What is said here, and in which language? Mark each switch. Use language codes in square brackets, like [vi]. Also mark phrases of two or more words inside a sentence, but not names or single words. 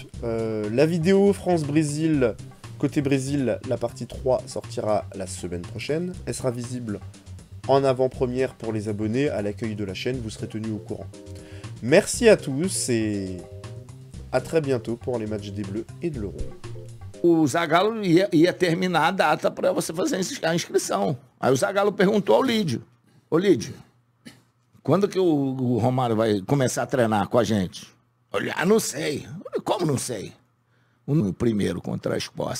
[fr] La vidéo France-Brésil, côté Brésil, la partie 3 sortira la semaine prochaine. Elle sera visible en avant-première pour les abonnés à l'accueil de la chaîne, vous serez tenus au courant. Merci à tous et à très bientôt pour les matchs des Bleus et de l'Euro. [pt] O Zagallo ia terminar a data para você fazer a inscrição. Aí o Zagallo perguntou ao Lídio: Ô Lídio, quando que o Romário vai começar a treinar com a gente? Olha, não sei. Como não sei? O primeiro contra a Escócia.